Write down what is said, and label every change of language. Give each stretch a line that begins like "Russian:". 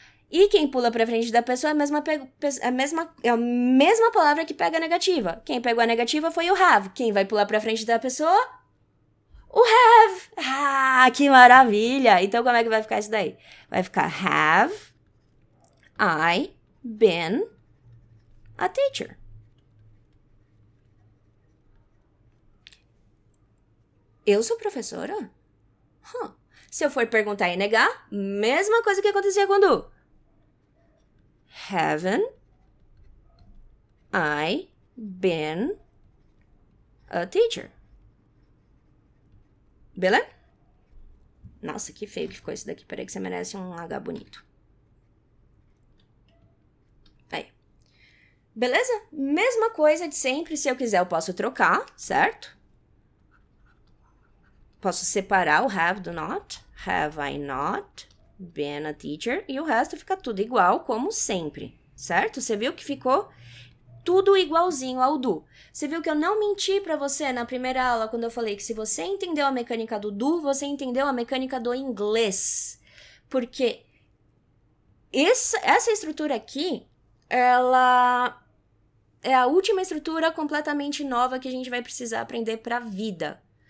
Portuguese: E quem pula para frente da pessoa é a mesma palavra que pega a negativa. Quem pegou a negativa foi o have. Quem vai pular para frente da pessoa? O have. Que maravilha! Então, como é que vai ficar isso daí? Vai ficar
English: have I been a teacher.
Portuguese: Eu sou professora? Se eu for perguntar e negar, mesma coisa que acontecia quando
English: haven't I been a teacher?
Portuguese: Beleza? Nossa, que feio que ficou isso daqui. Peraí que você merece um H bonito. Aí. Beleza? Mesma coisa de sempre. Se eu quiser, eu posso trocar, certo? Posso separar o have do not.
English: Have I not been a teacher?
Portuguese: E o resto fica tudo igual, como sempre, certo? Você viu que ficou tudo igualzinho ao do. Você viu que eu não menti pra você na primeira aula quando eu falei que se você entendeu a mecânica do do, você entendeu a mecânica do inglês. Porque essa estrutura aqui, ela é a última estrutura completamente nova que a gente vai precisar aprender pra vida.